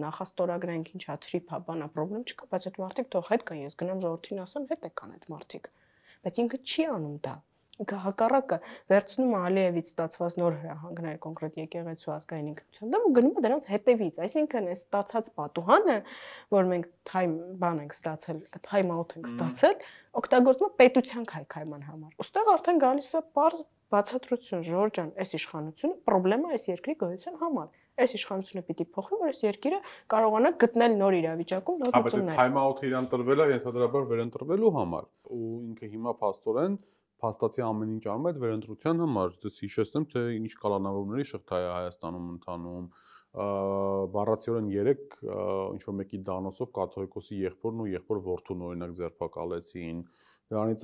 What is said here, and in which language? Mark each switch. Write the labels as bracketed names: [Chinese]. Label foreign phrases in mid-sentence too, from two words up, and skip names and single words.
[Armenian] նախաստորագրենք, ինչա, թրիփ է, բանա, խնդրեմ չկա, բայց այդ մարդիկ թող հետ կան, ես գնամ ժողովրդին ասեմ, հետ եկան այդ մարդիկ։ Բայց ինքը չի անում դա։ Ինքը հակառակը վերցնում է Ալիևից ստացված նոր հրահանգներ կոնկրետ եկեղեցու ազգային ինքնության դեմ ու գնում է դրանց հետևից, այսինքն այս ստացած պատուհանը, որ մենք բան ենք ստացել, [English] time out [Armenian] ենք ստացել, օգտագործում է պետության քայքայման համար։ Ոստեղ արդեն գալիս է բարձ բացատրություն, Ժորժ ջան, այս իշխանությունը խնդրեմա այս երկրի գոյության համար։ Այս իշխանությունը պիտի փոխվի, որ այս երկիրը կարողանա գտնել նոր իրավիճակում նոր լուծումներ։ Բայց [English] time out- [Armenian] ը իրան տրվել է ենթադրաբար վերընտրվելու համար, ու ինքը հիմա փաստորեն փաստացի ամեն ինչ անում է այդ վերընտրության համար։ Դες հիշեցնեմ, թե ինչ կալանավորների շղթա է Հայաստանում ընթանում, բառացիորեն 3 ինչ որ մեկի դանոսով կաթողիկոսի եղբորն ու եղբոր որդուն օրինակ ձերբակալեցին։ Դրանից